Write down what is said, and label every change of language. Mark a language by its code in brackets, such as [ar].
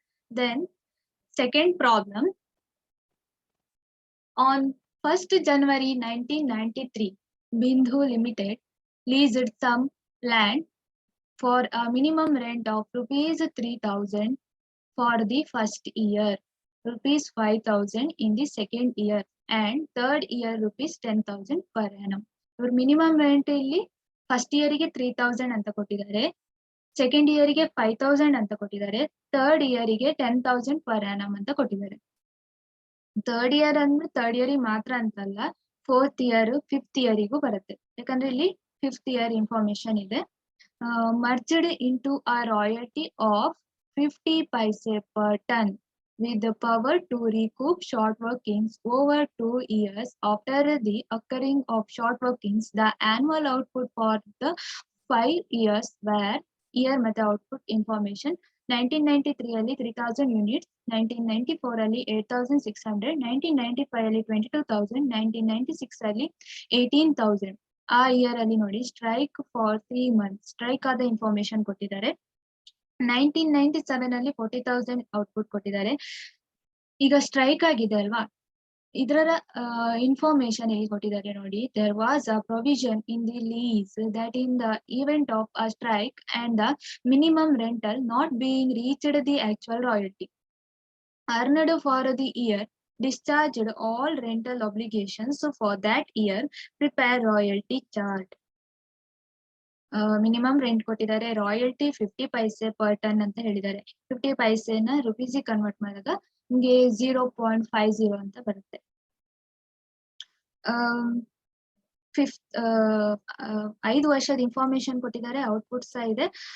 [en] Then second problem, on 1st January 1993, Bindhu Limited leased some land for a minimum rent of rupees 3,000 for the first year, rupees 5,000 in the second year, and third year rupees 10,000 per annum. [kn] ಇವ್ರ minimum rent ಇಲ್ಲಿ first ಇಯರಿಗೆ 3,000 ಅಂತ ಕೊಟ್ಟಿದ್ದಾರೆ, second ಇಯರಿಗೆ 5,000 ಅಂತ ಕೊಟ್ಟಿದ್ದಾರೆ, third ಇಯರಿಗೆ 10,000 per annum ಅಂತ ಕೊಟ್ಟಿದ್ದಾರೆ. Third year ಅಂದ್ರೆ third year ಮಾತ್ರ ಅಂತಲ್ಲ, 4th ಇಯರ್ 5th ಇಯರಿಗೂ ಬರುತ್ತೆ. ಯಾಕಂದ್ರೆ ಇಲ್ಲಿ 5th ಇಯರ್ ಇನ್ಫಾರ್ಮೇಶನ್ ಇದೆ. [en] merged into a royalty of 50 paise per ton with the power to recoup short workings over 2 years. After the occurring of short workings, the annual output for the 5 years were year method output information. [kn] 1993 ಅಲ್ಲಿ 3,000 units, 1994 ಅಲ್ಲಿ 8,600, 1995 ಅಲ್ಲಿ 22,000, 1996 ಅಲ್ಲಿ 18,000. ಆ year ಅಲ್ಲಿ ನೋಡಿ strike for 3 months strike ಆದ information ಕೊಟ್ಟಿದ್ದಾರೆ. 1997 ಅಲ್ಲಿ 40,000 ಔಟ್ಪುಟ್ ಕೊಟ್ಟಿದ್ದಾರೆ. ಈಗ ಸ್ಟ್ರೈಕ್ ಆಗಿದೆ ಅಲ್ವಾ, ಇದರ ಇನ್ಫಾರ್ಮೇಶನ್ ಇಲ್ಲಿ ಕೊಟ್ಟಿದ್ದಾರೆ ನೋಡಿ. [en] There was a provision in the lease that in the event of a strike and the minimum rental not being reached, the actual royalty earned for the year discharged all rental obligations for that year. Prepare royalty chart. [kn] Minimum rent ಕೊಟ್ಟಿದ್ದಾರೆ, royalty 50 ಪೈಸೆ per ton ಅಂತ ಹೇಳಿದ್ದಾರೆ. 50 ಪೈಸೆನ ರುಪೀಸಿಗೆ convert ಮಾಡಿದಾಗ ನಿಮ್ಗೆ 0.50 ಅಂತ ಬರುತ್ತೆ. Fifth 5 ವರ್ಷದ information ಕೊಟ್ಟಿದ್ದಾರೆ, output ಸಹ ಇದೆ.